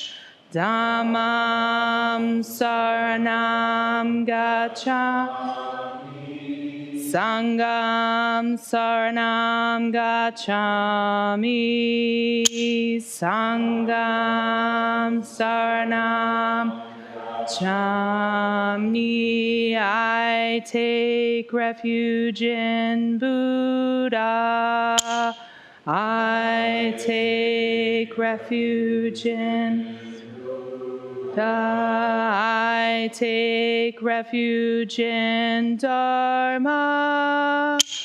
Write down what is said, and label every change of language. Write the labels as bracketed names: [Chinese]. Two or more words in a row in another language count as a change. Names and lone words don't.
[Pali] Dhammam Saranam Gacchami. Sangham Saranam Gacchami. Sangham Saranam Gacchami. [English] I take refuge in Buddha. I take refuge in I take refuge in Dharma.